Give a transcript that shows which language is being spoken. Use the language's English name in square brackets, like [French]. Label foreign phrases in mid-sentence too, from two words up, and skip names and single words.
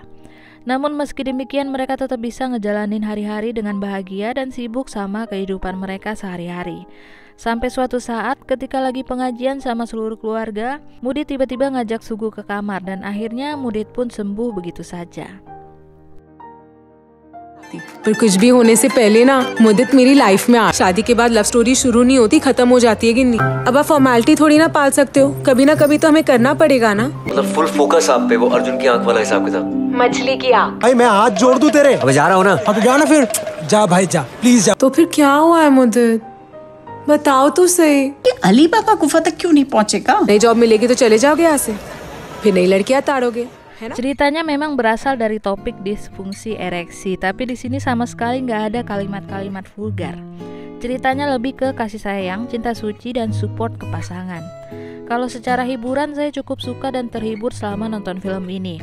[Indonesian] Namun meski demikian mereka tetap bisa ngejalanin hari-hari dengan bahagia dan sibuk sama kehidupan mereka sehari-hari. Sampai suatu saat ketika lagi pengajian sama seluruh keluarga, Mudit tiba-tiba ngajak Sugu ke kamar dan akhirnya Mudit pun sembuh begitu saja. [Hindi] पर कुछ भी होने से पहले ना मुद्दत मेरी लाइफ में आ शादी के बाद [English] love story [Hindi] शुरू नहीं होती, खत्म हो जाती है कि नहीं। अब आप फॉर्मेलिटी थोड़ी ना पाल सकते हो, कभी ना कभी तो हमें करना पड़ेगा ना। मतलब [English] full focus [Hindi] आप पे, वो अर्जुन की आंख वाला हिसाब किताब। मछली की आंख। भाई मैं हाथ जोड़ दूं तेरे। अब जा रहा हूँ ना। अब जा ना फिर, जा भाई जा, प्लीज जा। तो फिर क्या हुआ है मुद्दत, बताओ तो सही। अली पापा गुफा तक क्यों नहीं पहुँचेगा? नई जॉब मिलेगी तो चले जाओगे यहाँ से, फिर नई लड़कियाँ ताड़ोगे। [Indonesian] Ceritanya memang berasal dari topik disfungsi ereksi, tapi di sini sama sekali nggak ada kalimat-kalimat vulgar. Ceritanya lebih ke kasih sayang, cinta suci, dan support ke pasangan. Kalau secara hiburan saya cukup suka dan terhibur selama nonton film ini.